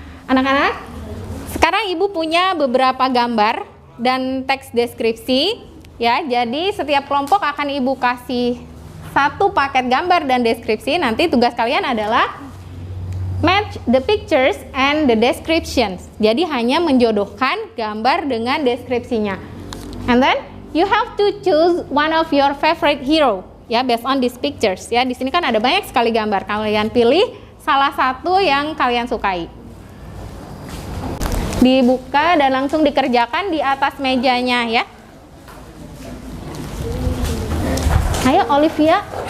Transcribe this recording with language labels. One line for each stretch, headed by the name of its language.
Indonesian: Anak-anak, sekarang Ibu punya beberapa gambar dan teks deskripsi ya. Jadi setiap kelompok akan Ibu kasih satu paket gambar dan deskripsi. Nanti tugas kalian adalah
English: match the pictures and the descriptions.
Indonesian: Jadi hanya menjodohkan gambar dengan deskripsinya.
English: And then you have to choose one of your favorite hero ya, based on these pictures ya.
Indonesian: Di sini kan ada banyak sekali gambar. Kalian pilih salah satu yang kalian sukai. Dibuka dan langsung dikerjakan di atas mejanya ya. Ayo Olivia.